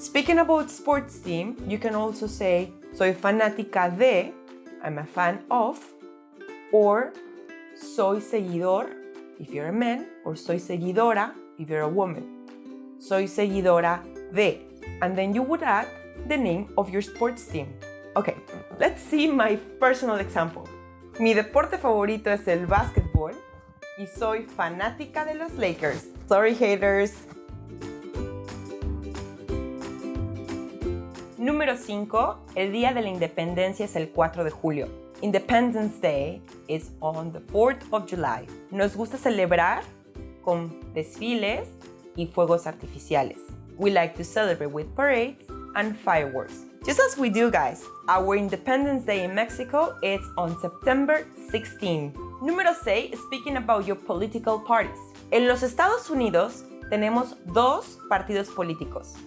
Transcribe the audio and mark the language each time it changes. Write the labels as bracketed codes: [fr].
[en] Speaking about sports team, you can also say [es] soy fanática de, [en] I'm a fan of, or [es] soy seguidor [en] if you're a man, or [es] soy seguidora [en] if you're a woman. [es] Soy seguidora de. [en] And then you would add the name of your sports team. Okay, let's see my personal example. [es] Mi deporte favorito es el básquetbol y soy fanática de los Lakers. [en] Sorry, haters. [es] Número 5. El Día de la Independencia es el 4 de julio. [en] Independence Day is on the 4th of July. [es] Nos gusta celebrar con desfiles y fuegos artificiales. [en] We like to celebrate with parades and fireworks. Just as we do, guys. Our Independence Day in Mexico is on September 16. Número 6, speaking about your political parties. [es] En los Estados Unidos tenemos dos partidos políticos.